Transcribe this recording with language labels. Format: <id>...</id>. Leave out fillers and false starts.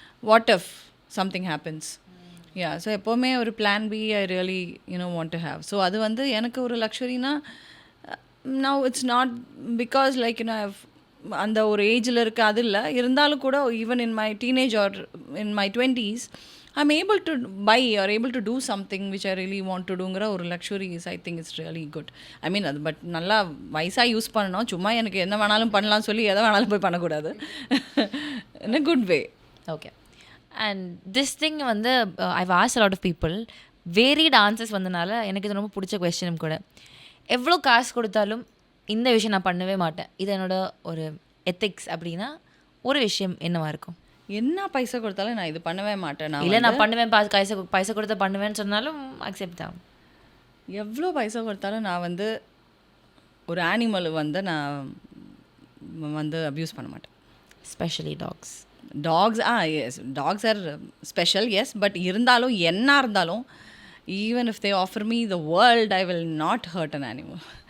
<en>What if something happens? So எப்போவுமே ஒரு plan B I really want to have. So அது வந்து எனக்கு ஒரு லக்ஸுரினா now it's not because like அந்த ஒரு ஏஜில் இருக்க அது இல்லை, இருந்தாலும் கூட even in my teenage or in my 20s I'm able to buy or able to do something which I really want to doங்கிற ஒரு luxury is I think it's really good.</en> <ta>ஐ மீன் அது பட் நல்லா வயசாக யூஸ் பண்ணணும், சும்மா எனக்கு என்ன வேணாலும் பண்ணலாம் சொல்லி எதை வேணாலும் போய் பண்ணக்கூடாது, in a good way.</ta> <en>Okay. And this thing வந்து I've asked a lot of people, varied answers வந்தனால எனக்கு இது ரொம்ப பிடிச்ச கொஸ்டினும் கூட.</en> <ta>எவ்வளோ காசு கொடுத்தாலும் இந்த விஷயம் நான் பண்ணவே மாட்டேன், இது என்னோட ஒரு எத்திக்ஸ் அப்படின்னா ஒரு விஷயம் என்னவா இருக்கும்? என்ன பைசா கொடுத்தாலும் நான் இது பண்ணவே மாட்டேன், நான் பண்ணுவேன், பைசா கொடுத்தா பண்ணுவேன்னு சொன்னாலும் அக்செப்ட் ஆகும். எவ்வளோ பைசா கொடுத்தாலும் நான் வந்து ஒரு ஆனிமல் வந்து நான் வந்து அப்யூஸ் பண்ண மாட்டேன்.</ta> <en>Specially dogs. Yes, dogs are special, yes. But இருந்தாலும் என்ன இருந்தாலும் even if they offer me the world, I will not hurt an animal.</en>